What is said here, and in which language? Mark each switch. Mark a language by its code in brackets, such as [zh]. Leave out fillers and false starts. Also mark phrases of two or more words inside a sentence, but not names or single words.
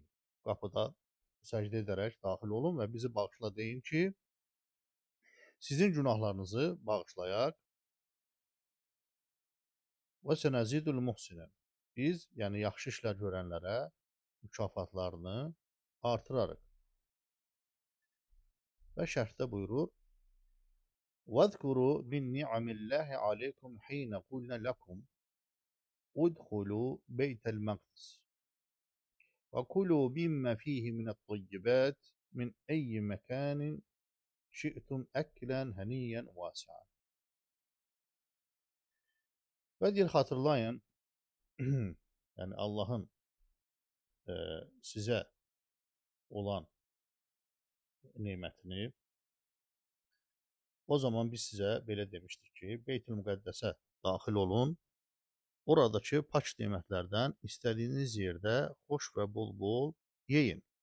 [az] Qapıda səcdə edərək daxil olun və bizi bağışla deyin ki, sizin günahlarınızı bağışlayaq. [ar] وسنزيد المحسنين. [az] Biz, yəni yaxşı işlər görənlərə mükafatlarını artırarıq. Və şərhdə buyurur: [ar] وَاذْكُرُوا مِنْ نِعَمِ اللَّهِ عَلَيْكُمْ حِينَ قُلْنَا لَكُمْ ادْخُلُوا بَيْتَ الْمَقْدِسِ وَكُلُوا مِمَّا فِيهِ مِنَ الطَّيِّبَاتِ مِنْ أَيِّ مَكَانٍ شِئْتُمْ أَكْلًا هَنِيًّا وَاسِعًا. [az] Və deyir, xatırlayın, yəni Allahın sizə olan nemətini. O zaman biz sizə belə demişdik ki, Beytül-Müqəddəsə daxil olun, oradakı pak nemətlərdən istədiyiniz yerdə xoş və bol-bol yeyin.